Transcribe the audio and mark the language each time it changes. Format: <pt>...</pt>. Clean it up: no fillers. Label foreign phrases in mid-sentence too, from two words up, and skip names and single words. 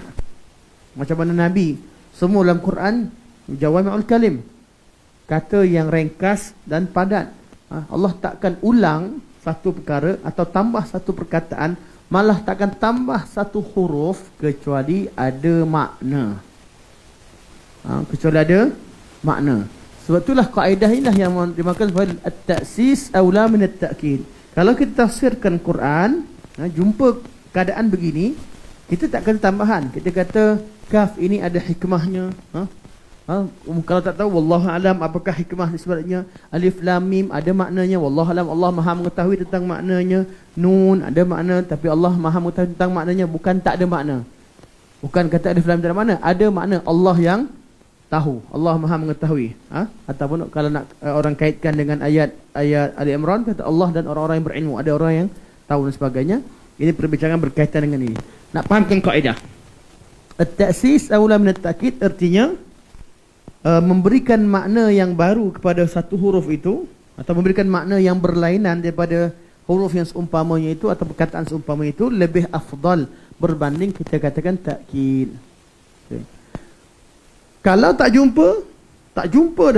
<ms>Macam mana Nabi, semua dalam Quran</ms> <ar>جوامع الكلم,</ar> <ms>kata yang ringkas dan padat. Allah takkan ulang satu perkara atau tambah satu perkataan, malah takkan tambah satu huruf kecuali ada makna. Kecuali ada makna. Sebab itulah kaedah inilah yang dimaksud sebagai</ms> <ar>التأسيس أولى من التأكيد.</ar> <ms>Kalau kita tafsirkan Quran, jumpa keadaan begini, kita tak kata tambahan. Kita kata kaf ini ada hikmahnya. Kalau tak tahu,</ms> <ar>والله أعلم</ar> <ms>apakah hikmah sebenarnya.</ms> <ar>ألف لام ميم</ar> <ms>ada maknanya,</ms> <ar>والله أعلم,</ar> <ms>Allah Maha mengetahui tentang maknanya. Nun ada makna, tapi Allah Maha mengetahui tentang maknanya, bukan tak ada makna. Bukan kata</ms> <ar>ألف لام</ar> <ms>tak ada makna, ada makna, Allah yang tahu, Allah Maha mengetahui. Ataupun kalau nak orang kaitkan dengan ayat Ali Imran, kata Allah dan orang-orang yang berilmu, ada orang yang tahu dan sebagainya. Ini perbincangan berkaitan dengan ini. Nak fahamkan kaedah.</ms> <ar>التأسيس أولى من التأكيد</ar> <ms>artinya memberikan makna yang baru kepada satu huruf itu, atau memberikan makna yang berlainan daripada huruf yang seumpamanya itu atau perkataan seumpamanya itu lebih afdal berbanding kita katakan takkid. Okay. Kalau tak jumpa dah.</ms>